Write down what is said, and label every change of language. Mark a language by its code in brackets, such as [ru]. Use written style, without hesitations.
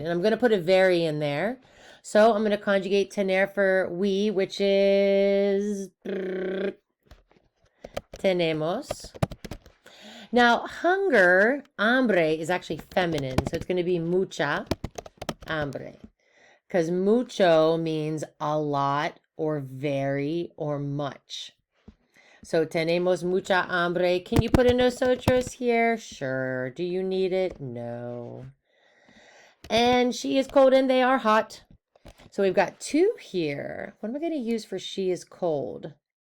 [en] And I'm going to put a very in there. So I'm going to conjugate tener for we, which is tenemos. Now, hunger, hambre, is actually feminine. So it's going to be [es] mucha hambre. [en] Because mucho means a lot or very or much. [es] So tenemos mucha hambre. [en] Can you put a nosotros here? Sure. Do you need it? No. And she is cold and they are hot. So we've got 2 here. What am I going to use for she is cold?